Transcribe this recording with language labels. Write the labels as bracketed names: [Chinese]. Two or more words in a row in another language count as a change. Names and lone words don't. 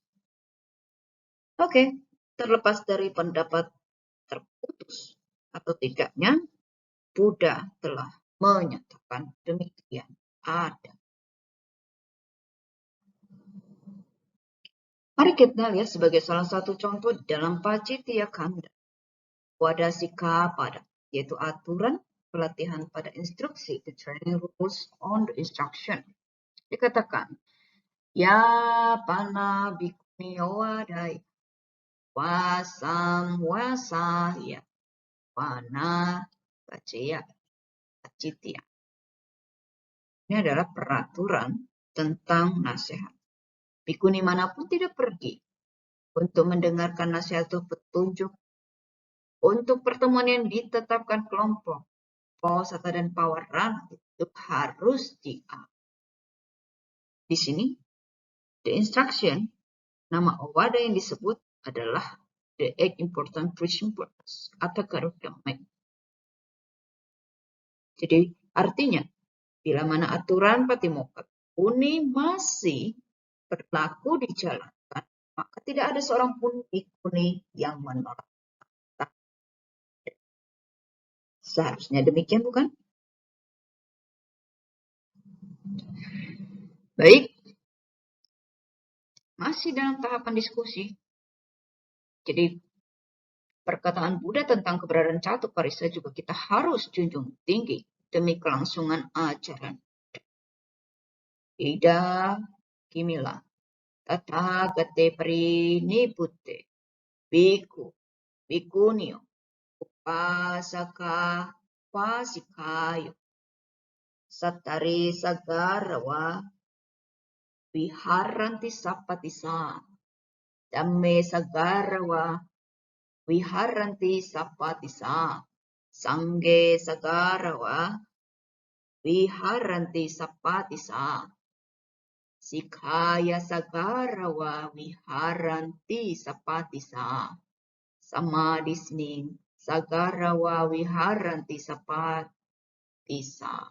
[Indonesian] Oke, terlepas dari pendapat terputus atau tidaknya, Buddha telah menyatakan demikian ada. Mari kita lihat sebagai salah satu contoh dalam Pacittiya Kanda, Wadasika Pada, yaitu aturan pelatihan pada instruksi, [English] the training rules on the instruction. [Pali] Dikatakan, ya pana bhikkhuni wadai, wasam wasaya, pana pacaya pacittiya. [Indonesian] Ini adalah peraturan tentang nasihat. Bhikkhuni manapun tidak pergi untuk mendengarkan nasihat atau petunjuk untuk pertemuan yang ditetapkan kelompok Pausata dan Pawarana itu harus diambil. Di sini, [English] the instruction, [Indonesian] nama Owada yang disebut adalah [English] the 8 important principles [Indonesian] atau Garudame. Jadi artinya, bila mana aturan Patimokkha Bhikkhuni masih berlaku dijalankan, maka tidak ada seorang pun bhikkhuni yang menolak. Seharusnya demikian, bukan? Baik, masih dalam tahapan diskusi. Jadi perkataan Buddha tentang keberadaan Catuparisa juga kita harus junjung tinggi demi kelangsungan ajaran. [Pali] Ida Kimila Tathagate Parinibbute Bhikkhu Bhikkuniyo Upasaka Upasikayo Sattari Sagarawa Viharanti Sappatisa Dhamme Sagarawa Viharanti Sappatisa Sanghe Sagarawa Viharanti Sappatisa Sikhaya Sagarawa Viharanti Sappatisa Samadhisning Sagarawa Viharanti Sappatisa